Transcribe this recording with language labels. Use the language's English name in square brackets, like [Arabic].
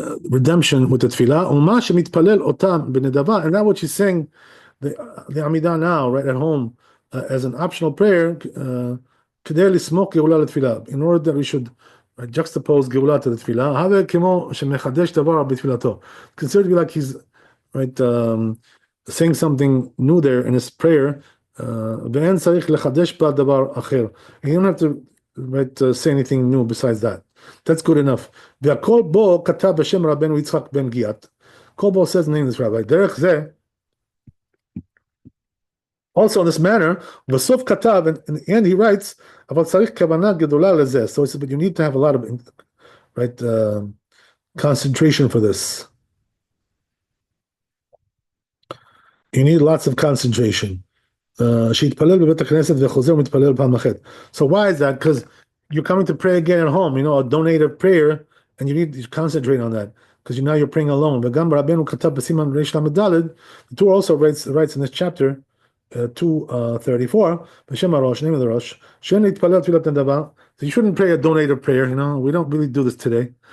[English] redemption with the tefillah, [Hebrew] ומה שמתפלל אותם בנדבה, [English] and that what she's saying, the Amidah now, right at home, as an optional prayer, [Hebrew] כדי לסמוך גאולה לתפילה, [English] in order that we should juxtapose גאולה to the תפילה, [Hebrew] הווה כמו שמחדש דבר בתפילתו, [English] considered to be like he's, right, saying something new there in his prayer, [Hebrew] ואין צריך לחדש בה דבר אחר, [English] and you don't have to, right, say anything new besides that. That's good enough. [Hebrew] והכל בו כתב בשם רבנו יצחק בן גיאת. [English] כל בו says the name of this rabbi. [Hebrew] דרך זה, [English] also in this manner, [Hebrew] בסוף כתב, [English] and in the end he writes, [Hebrew] אבל צריך כוונה גדולה לזה. [English] So he says, but you need to have a lot of, right, concentration for this. You need lots of concentration. [Hebrew] שיתפלל בבית הכנסת וחוזר ומתפלל פעם אחת. [English] So why is that? Because you're coming to pray again at home, a donated prayer, and you need to concentrate on that, because now you're praying alone. The Torah also writes in this chapter, 234, name of the Rosh, so you shouldn't pray a donated prayer, we don't really do this today.